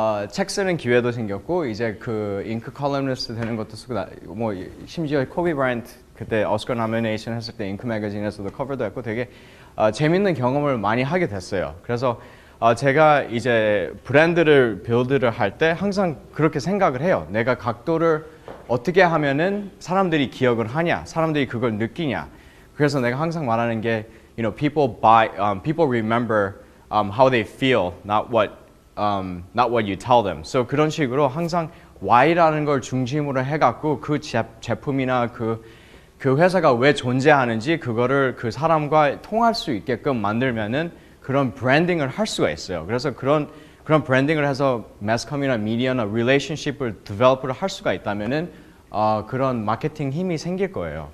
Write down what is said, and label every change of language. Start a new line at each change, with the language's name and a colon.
Korean: 책 쓰는 기회도 생겼고 이제 그 잉크 컬럼니스트 되는 것도 쓰고 뭐 심지어 코비 브라이언트 그때 오스카 노미네이션 했을 때 잉크 매거진에서도 커버도 했고 되게 재밌는 경험을 많이 하게 됐어요. 그래서 제가 이제 브랜드를 빌드를 할 때 항상 그렇게 생각을 해요. 내가 각도를 어떻게 하면은 사람들이 기억을 하냐, 사람들이 그걸 느끼냐. 그래서 내가 항상 말하는 게,
English: people remember how they feel, not what you tell them.
Korean: So 그런 식으로 항상 why라는 걸 중심으로 해갖고 그 제품이나 그 회사가 왜 존재하는지 그거를 그 사람과 통할 수 있게끔 만들면은 그런 브랜딩을 할 수가 있어요. 그래서 그런 브랜딩을 해서 매스컴이나 미디어나 릴레이션십을 디벨롭을 할 수가 있다면은 그런 마케팅 힘이 생길 거예요.